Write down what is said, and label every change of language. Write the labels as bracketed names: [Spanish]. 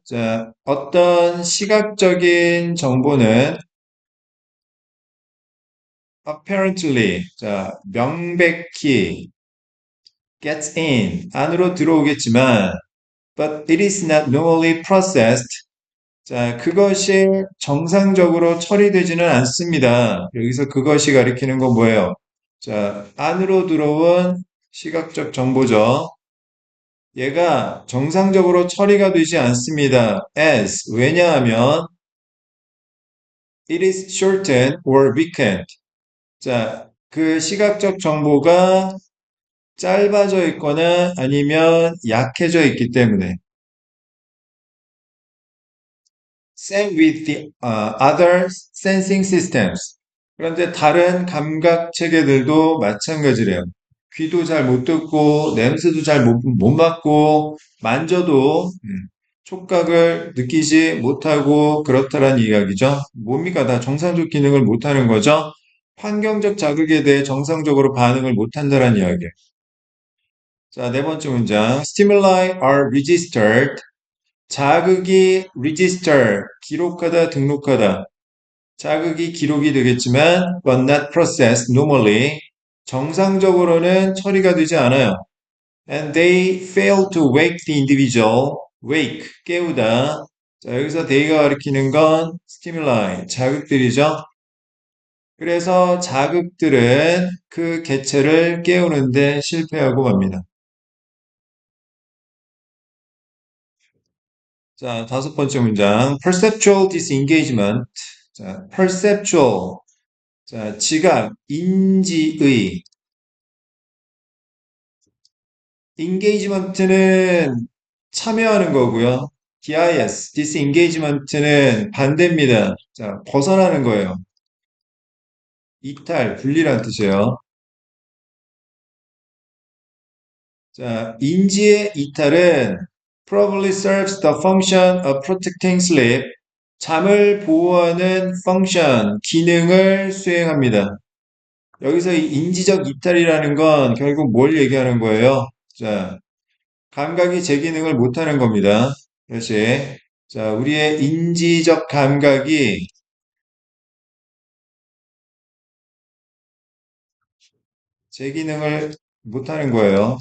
[Korean] 자, 어떤 시각적인 정보는 [English] apparently, [Korean] 자, 명백히 [English] gets in, [Korean] 안으로 들어오겠지만, [English] but it is not normally processed. [Korean] 자, 그것이 정상적으로 처리되지는 않습니다. 여기서 그것이 가리키는 건 뭐예요? 자, 안으로 들어온 시각적 정보죠. 얘가 정상적으로 처리가 되지 않습니다. [English] as, [Korean] 왜냐하면 [English] it is shortened or weakened. [Korean] 자, 그 시각적 정보가 짧아져 있거나 아니면 약해져 있기 때문에 [English] same with the other sensing systems. [Korean] 그런데 다른 감각 체계들도 마찬가지래요. 귀도 잘 못 듣고 냄새도 잘 못 맡고 만져도 촉각을 느끼지 못하고 그렇다란 이야기죠. 뭡니까? 다 정상적 기능을 못하는 거죠. 환경적 자극에 대해 정상적으로 반응을 못한다는 이야기예요. 자, 네 번째 문장. [English] Stimuli are registered. [Korean] 자극이 register, 기록하다, 등록하다. 자극이 기록이 되겠지만, [English] but not processed normally. [Korean] 정상적으로는 처리가 되지 않아요. [English] And they fail to wake the individual. wake, 깨우다. [Korean] 자, 여기서 they가 가리키는 건 stimuli, 자극들이죠. 그래서 자극들은 그 개체를 깨우는데 실패하고 맙니다. 자, 다섯 번째 문장. perceptual disengagement. 자, perceptual. 자, 지각, 인지의. engagement는 참여하는 거고요. disengagement는 반대입니다. 자, 벗어나는 거예요. 이탈, 분리란 뜻이에요. 자, 인지의 이탈은 [English] probably serves the function of protecting sleep. [Korean] 잠을 보호하는 function, 기능을 수행합니다. 여기서 이 인지적 이탈이라는 건 결국 뭘 얘기하는 거예요? 자, 감각이 제 기능을 못하는 겁니다. 다시. 자, 우리의 인지적 감각이 제 기능을 못하는 거예요.